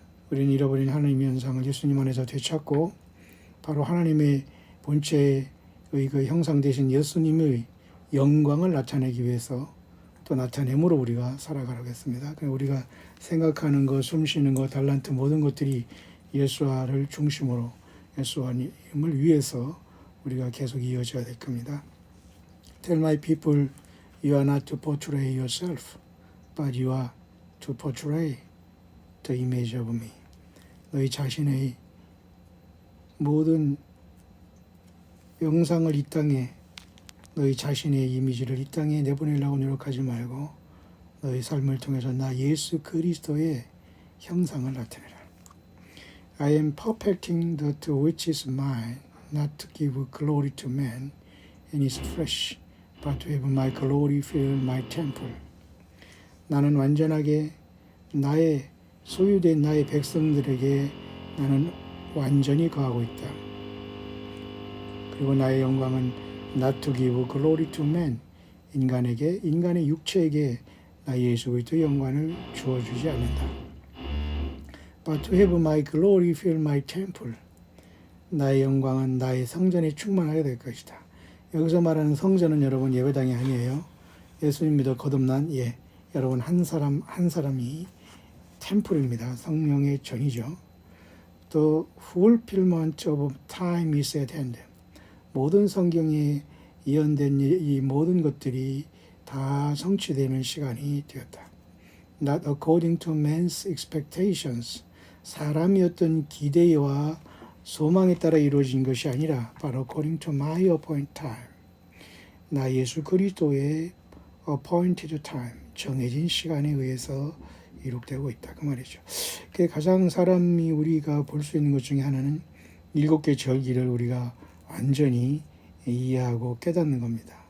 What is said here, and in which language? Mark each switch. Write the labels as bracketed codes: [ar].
[ko] 우리는 잃어버린 하나님의 형상을 예수님 안에서 되찾고 바로 하나님의 본체의 그 형상 되신 예수님의 영광을 나타내기 위해서 또 나타내므로 우리가 살아가라고 했습니다. 우리가 생각하는 것, 숨쉬는 것, 달란트 모든 것들이 예수와를 중심으로 예수님을 위해서 우리가 계속 이어져야 될 겁니다. [en] Tell my people you are not to portray yourself, but you are to portray the image of me. [ko] 너희 자신의 모든 영상을 이 땅에 너희 자신의 이미지를 이 땅에 내보내려고 노력하지 말고 너희 삶을 통해서 나 예수 그리스도의 형상을 나타내라. [en] I am perfecting that which is mine, not to give glory to man in his flesh, but to have my glory fill my temple. [ko] 나는 완전하게 나의 소유된 나의 백성들에게 나는 완전히 거하고 있다. 그리고 나의 영광은 [en] not to give glory to man, [ko] 인간의 육체에게 나 예수 그리스도의 영광을 주어주지 않는다. [en] But to have my glory fill my temple. [ko] 나의 영광은 나의 성전에 충만하게 될 것이다. 여기서 말하는 성전은 여러분 예배당이 아니에요. 예수님 믿어 거듭난 여러분 한 사람이 템플입니다. 성령의 전이죠. [en] The fulfillment of time is at hand. [ko] 모든 성경에 예언된 이 모든 것들이 다 성취되는 시간이 되었다. [en] Not according to man's expectations. [ko] 사람이 어떤 기대와 소망에 따라 이루어진 것이 아니라 [en] but according to my appointed time. [ko] 나 예수 그리스도의 [en] appointed time, [ko] 정해진 시간에 의해서 이룩되고 있다. 그 말이죠. 가장 사람이 우리가 볼 수 있는 것 중에 하나는 7개 절기를 우리가 완전히 이해하고 깨닫는 겁니다.